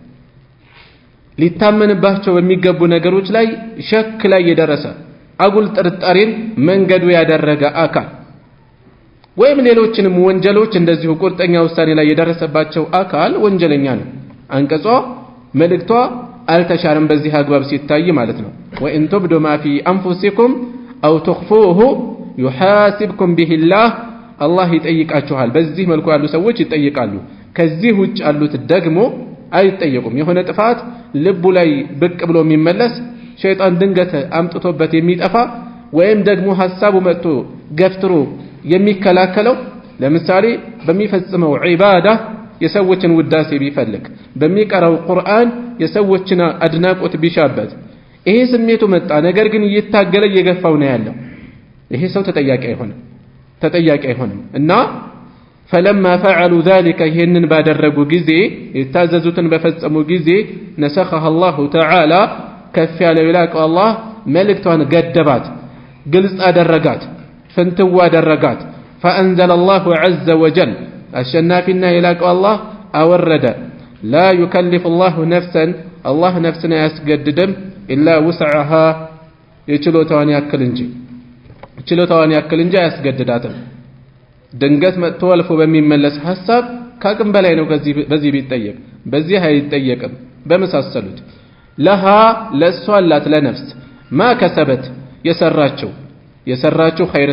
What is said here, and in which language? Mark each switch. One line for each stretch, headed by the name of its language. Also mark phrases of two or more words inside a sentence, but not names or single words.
Amharic: ሊታመንባቸው በሚገቡ ነገሮች ላይ ሸክ ላይ የደረሰ አጉል ጥርጣሬን መንገዱ ያደረገ አካል ወይም ሌሎችንም ወንጀሎች እንደዚሁ ቁርጠኛ ውሳኔ ላይ የደረሰባቸው አካል ወንጀለኛ ነው አንቀጿ መልእክቷ አልተሻረም በዚህ አግባብ ሲታይ ማለት ነው
Arabic: وإن تبدوا ما في أنفسكم أو تخفوه يحاسبكم به الله
Amharic: አላህ ይጠይቃችኋል በዚህ መልኩ ያሉ ሰዎች ይጠይቃሉ ከዚህ ውጭ ያሉት ደግሞ አይጠየቁም የሆነ ጥፋት ልቡ ላይ ብቅ ብሎ የሚመለስ ሸይጣን ድንገት አምጥቶበት የሚጠፋ ወይም ደግሞ ሐሳቡ መጥቶ ገፍትሮ የሚከላከለው ለምሳሌ በሚፈጽመው ዒባዳ የሰዎችን ውዳሴ ቢፈልግ በሚቀራው ቁርአን የሰዎችን አድናቆት ቢሻበት ይሄ ስሜቱ መጣ ነገር ግን እየታገለ እየገፋው ነው ያለው ይሄ ሰው ተጠያቂ አይሆንም እና
Arabic: فلما فعلوا ذلك
Amharic: ይሄንን ባደረጉ ጊዜ የታዘዙትን በፈጸሙ ጊዜ
Arabic: نسخها الله تعالى
Amharic: ከፍ ያለው ይላቀው አላህ መልእክቷን ገደባት ግልጽ አደረጋት ፍንትዋ አደረጋት
Arabic: فأنزل الله عز وجل
Amharic: አሸናፊና ይላቀው አላህ አወረደ
Arabic: لا يكلف الله نفسا الله نفسنا
Amharic: ያስገድድም
Arabic: إلا وسعها
Amharic: የችሎታዋን ያክል እንጂ አያስገድዳትም ድንገት መጥቶ አልፎ በሚመለስ ሐሳብ ካቅም በላይ ነው በዚህ ቢጠየቅ በዚህ አይጠየቅም በመሳሰሉት ለሃ ለሷ አላት ለነፍስ
Arabic: ما كسبت
Amharic: የሰራችው